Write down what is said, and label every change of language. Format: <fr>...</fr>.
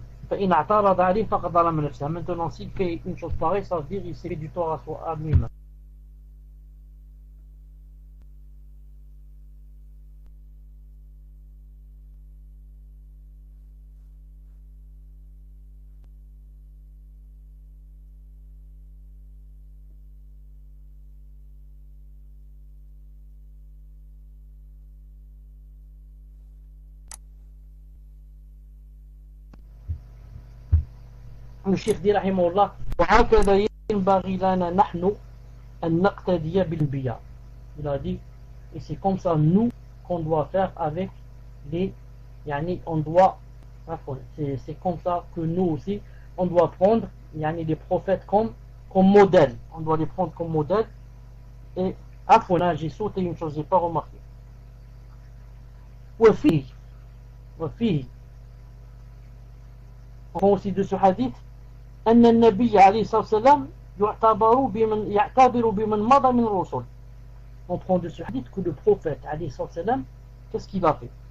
<ar>فإن اعترض عليه فقد ظلم نفسه.</ar> <fr>Maintenant, s'il fait une chose pareille, ça veut dire qu'il s'est fait du tort à lui-même.</fr> <ar>الشيخ دي رحمه الله وهكذا ينبغي لنا نحن أن نقتدي بالأنبياء.</ar> <fr>Il a dit et c'est comme ça nous qu'on doit faire avec les يعني on doit c'est comme ça que nous aussi on doit prendre يعني les prophètes comme modèle. On doit les prendre comme modèle. Et là j'ai sauté une chose, j'ai pas remarqué.</fr> <ar>وفيه</ar> <fr>on prend aussi de ce hadith</fr> <ar>أن النبي عليه الصلاة والسلام يعتبر بمن مضى من الرسل.</ar> <fr>On prend de ce hadith que le prophète</fr> <ar>عليه الصلاة والسلام,</ar> <fr>qu'est-ce qu'il a fait?</fr>